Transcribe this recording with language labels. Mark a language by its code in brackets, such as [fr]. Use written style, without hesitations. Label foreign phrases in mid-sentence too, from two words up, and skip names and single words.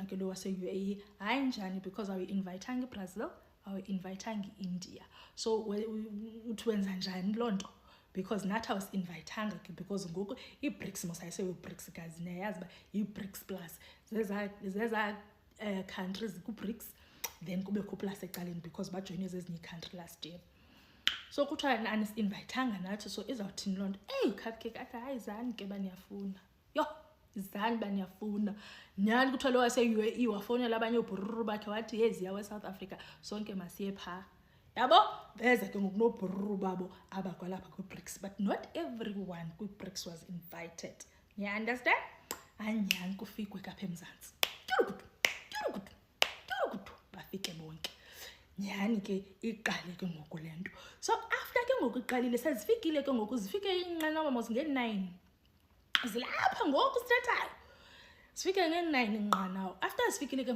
[xh] ke lo wase-UAE hayi njani because awu-invitanga iBrazil awu-invitanga i-India so uthi wenza njani loo nto because nathi awusi-invitanga ke because ngoku i-BRICS mosayiseyo-BRICS guys niyayazi uba yi-BRICS plus zeza countries ku-BRICS then kubekho plus ecaleni because bajoyine zezinye i-country last year so kuthiwa anisi-invitanga nathi so izawuthini loo nto cupcake athi hayi zani ke baniyafuna zani baniyafuna nyani kuthiwa lo wase-UAE wafowunela abanye oobhururu bakhe wathi yeziya we-South Africa sonke masiye phaa yabo beza ke ngoku noobhururu babo abakwalapha kwi-BRICS [en] but not everyone [xh] kwi-BRICS [en] was invited you understand [xh] anyani kufikwe kapha emzantsi bafike bonke nyani ke iqale ke ngoku le nto so after ke ngoku iqalile sezifikile ke ngoku zifike inqanawa mos nge-9 zilapha ngoku sithethayo sifike nge-9 inqanawa after sifikile ke